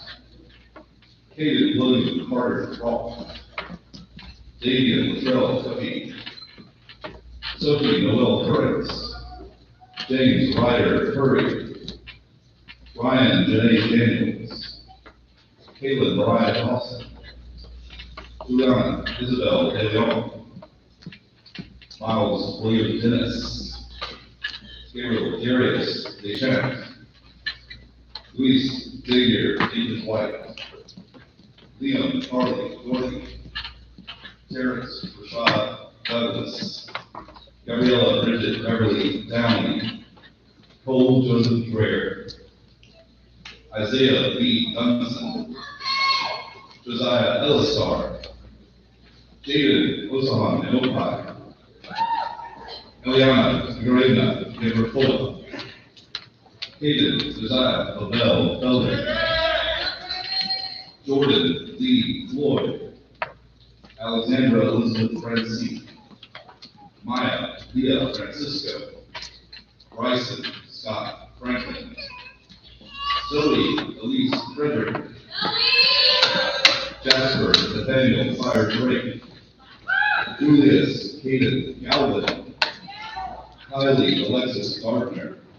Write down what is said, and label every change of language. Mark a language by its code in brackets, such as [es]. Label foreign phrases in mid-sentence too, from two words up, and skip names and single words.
[en] Caden William Carter Rolfe, Damian Latrell Tuffy, Sophie Noel Curtis, James Ryder Curry, Ryan Janae Daniels, Caitlin Mariah Dawson, Juliana Isabel De Leon, Miles William Dennis, Gabriel Darius Deschamps, Luis Xavier David White, Liam Charlie Dorothy, Terrence Rashad Douglas, Gabriella Bridget Beverly Downey, Cole Joseph Dreher, Isaiah B. Dunson, Josiah Ellistar, Jaden Osahan Enokai, Eliana Garena Gabrifola, Hayden Josiah Lavelle Belden, Jordan D. Floyd, Alexandra Elizabeth Francine, Maya Leah Francisco, Bryson Scott Franklin, Zoe Elise Frederick, Jasper Nathaniel Fire Drake, Julius Caden Galvin, Kylie Alexis Gardner,